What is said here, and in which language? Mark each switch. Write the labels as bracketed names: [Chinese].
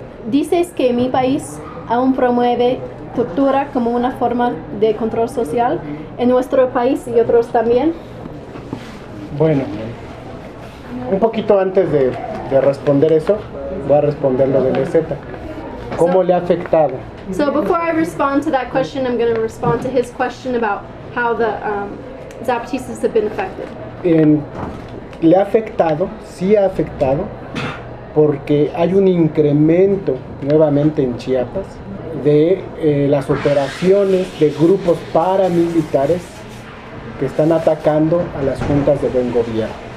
[Spanish] Dices que mi país aún promueve tortura como una forma de control social en nuestro país y otros también. Bueno, un poquito antes de responder eso, voy a responder lo de la Z. ¿Cómo le ha afectado? [English] So before I respond to that question, I'm going to respond to his question about how the Zapatistas have been affected. [Spanish] Le ha afectado, sí ha afectado, porque hay un incremento nuevamente en Chiapas de las operaciones de grupos paramilitares que están atacando a las juntas de buen gobierno.